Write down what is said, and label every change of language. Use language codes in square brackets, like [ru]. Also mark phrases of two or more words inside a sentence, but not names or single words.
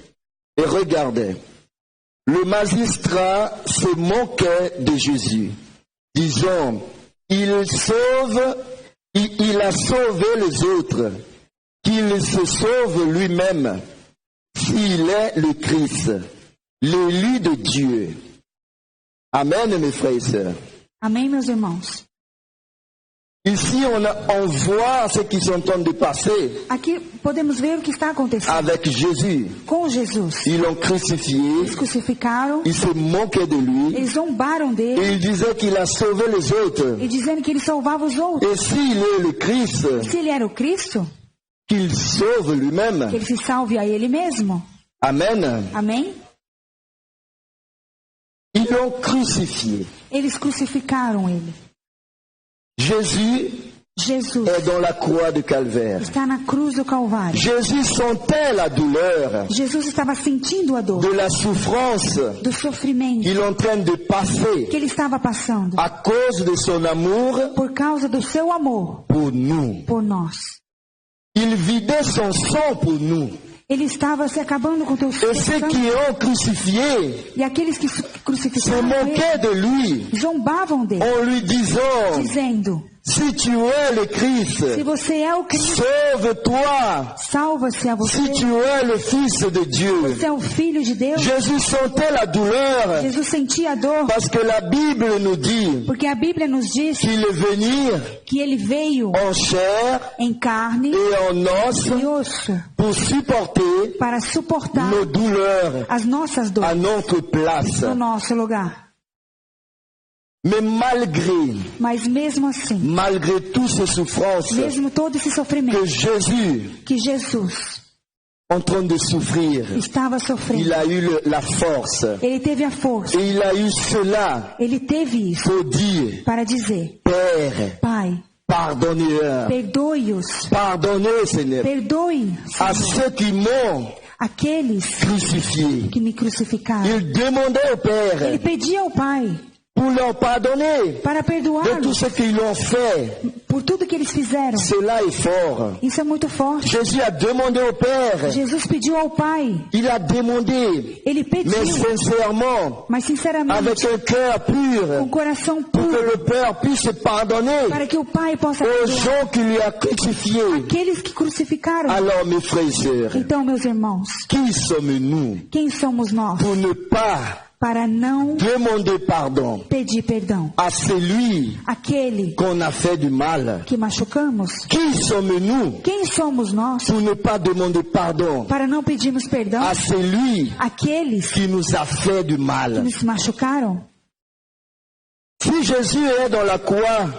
[fr] Le magistrat se moquait de Jésus, disant, il a sauvé les autres, qu'il se sauve lui-même, s'il est le Christ, l'élu de Dieu. Amen, mes frères et sœurs. [pt] Amém, meus irmãos? [fr] Ici, on voit ce qui sont en train de passer [pt] Aqui podemos ver o que está acontecendo [fr] avec Jésus. [pt] com Jesus. [fr] Ils l'ont crucifié, [pt] Eles crucificaram, [fr] ils se moquaient de lui, [pt] eles zombaram [fr] et [pt] dele, [fr] ils disaient qu'il a sauvé les autres. [pt] e dizendo que ele salvava os outros. [fr] Et s'il est le Christ, [pt] Se ele era o Cristo, [fr] qu'il sauve [pt] que [fr] lui-même. [pt] ele se salve a ele mesmo. [fr] Amen. [pt] Amém? [fr] Ils l'ont crucifié. [pt] Eles crucificaram ele. [fr] Jésus [pt] Jesus [fr] est dans la croix de Calvaire. [pt] está na cruz do Calvário. [fr] Jésus sentait la douleur [pt] Jesus estava sentindo a dor, [fr] de la souffrance [pt] do sofrimento [fr] qu'il est en train de passer [pt] que ele estava passando [fr] à cause de son amour [pt] por causa do seu amor [fr] pour nous. [pt] por nós. [fr] Il vidait son sang pour nous. [pt] Ele estava se acabando com teu [fr] Et ceux [pt] sangue. [fr] qui ont crucifié [pt] E aqueles que [fr] se [pt] crucificaram [fr] moquaient de lui [pt] ele, zombavam dele, [fr] en lui disant, [pt] dizendo, [fr] si tu es le Christ, [pt] se você é o Cristo, [fr] sauve-toi. [pt] salva-se a você. [fr] Si tu es le Fils de Dieu. [pt] Você é o Filho de Deus. [fr] Jésus sentait la douleur [pt] Jesus sentia a dor, [fr] parce que la Bible nous dit [pt] porque a Bíblia nos diz [fr] qu'il est venu [pt] que ele veio [fr] en chair [pt] em carne [fr] et en os [pt] e osso [fr] pour supporter [pt] para suportar [fr] nos douleurs [pt] as nossas [fr] à [pt] dores [fr] notre place. [pt] no nosso lugar. [fr] Mais malgré [pt] Mas mesmo [fr] toutes ces souffrances [pt] mesmo todo esse sofrimento [fr] que Jésus, [pt] que Jesus [fr] en train de souffrir, [pt] estava sofrendo, [fr] il a eu la force [pt] ele teve a força, [fr] et il a eu cela [pt] ele teve isso [fr] pour dire, [pt] para dizer, [fr] Père, [pt] Pai, [fr] pardonnez-leur. [pt] perdoe-os, [fr] Pardonnez, Seigneur, [pt] perdoe, [fr] à [pt] Senhor, [fr] ceux qui m'ont [pt] aqueles [fr] crucifié. [pt] que me crucificaram. [fr] Il demandait au Père [pt] Ele pedia ao Pai [fr] pour leur pardonner [pt] para [fr] de tout [pt] perdoá-los [fr] ce qu'ils ont fait. [pt] por tudo que eles fizeram. [fr] Cela est fort. [pt] Isso é muito forte. [fr] Jésus a demandé au Père. [pt] Jesus pediu ao Pai, [fr] Il a demandé, [pt] ele [fr] mais [pt] pediu, [fr] sincèrement, [pt] mas sinceramente, [fr] avec un cœur pur, [pt] com o coração [fr] pour que [pt] puro, [fr] le Père puisse pardonner [pt] para que o Pai possa [fr] aux [pt] perdoar [fr] gens qui lui a crucifié. [pt] aqueles que crucificaram. [fr] Alors, mes frères et sœurs, [pt] Então, meus irmãos, [fr] qui sommes-nous [pt] quem somos nós [fr] pour ne pas [pt] para não [fr] demander pardon [pt] pedir perdão [fr] à celui [pt] àquele [fr] qu'on a fait du mal? [pt] que machucamos? [fr] Qui sommes-nous [pt] Quem somos nós [fr] pour ne pas demander pardon [pt] para não pedirmos perdão [fr] à celui [pt] àqueles [fr] qui nous a fait du [pt] que [fr] mal? [pt] nos machucaram? [fr] Si Jésus est dans la croix